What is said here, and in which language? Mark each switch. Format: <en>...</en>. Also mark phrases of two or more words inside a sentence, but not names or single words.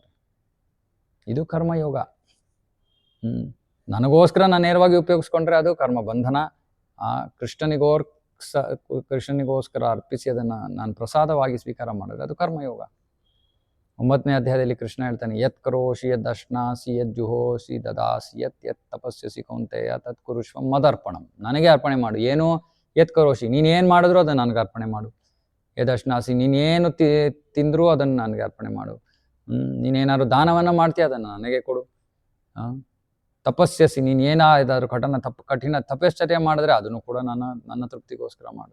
<kn>ಇದು ಕರ್ಮಯೋಗ. ನನಗೋಸ್ಕರ ನಾನು ನೇರವಾಗಿ ಉಪಯೋಗಿಸ್ಕೊಂಡ್ರೆ ಅದು ಕರ್ಮ ಬಂಧನ. ಆ ಕೃಷ್ಣನಿಗೋಸ್ಕರ ಅರ್ಪಿಸಿ ಅದನ್ನು ನಾನು ಪ್ರಸಾದವಾಗಿ ಸ್ವೀಕಾರ ಮಾಡಿದ್ರೆ ಅದು ಕರ್ಮಯೋಗ. 9ನೇ ಅಧ್ಯಾಯದಲ್ಲಿ ಕೃಷ್ಣ ಹೇಳ್ತಾನೆ,</kn> <sa>ಯತ್ ಕರೋಷಿ ಯದ್ ಅಶ್ನಾಸಿ ಯದ್ ಜುಹೋಸಿ ದದಾಸಿ ಯತ್ ತಪಸ್ಯಸಿ ಕೌಂತೆಯ ತತ್ ಕುರುಷ್ವ ಮದರ್ಪಣಂ.</sa> <kn>ನನಗೆ ಅರ್ಪಣೆ ಮಾಡು. ಏನು</kn> <sa>ಯತ್ ಕರೋಷಿ,</sa> <kn>ನೀನೇನು ಮಾಡಿದ್ರು ಅದನ್ನು ನನಗೆ ಅರ್ಪಣೆ ಮಾಡು.</kn> <sa>ಯದ್ ಅಶ್ನಾಸಿ,</sa> <kn>ನೀನೇನು ತಿಂದರೂ ಅದನ್ನು ನನಗೆ ಅರ್ಪಣೆ ಮಾಡು. ನೀನೇನಾದ್ರು ದಾನವನ್ನು ಮಾಡ್ತೀಯ ಅದನ್ನು ನನಗೆ ಕೊಡು. ತಪಸ್ಯಸಿ, ನೀನು ಏನಾದರೂ ಕಠಿಣ ತಪಶ್ಚರ್ಯ ಮಾಡಿದ್ರೆ ಅದನ್ನು ಕೂಡ ನನ್ನ ತೃಪ್ತಿಗೋಸ್ಕರ ಮಾಡು.</kn>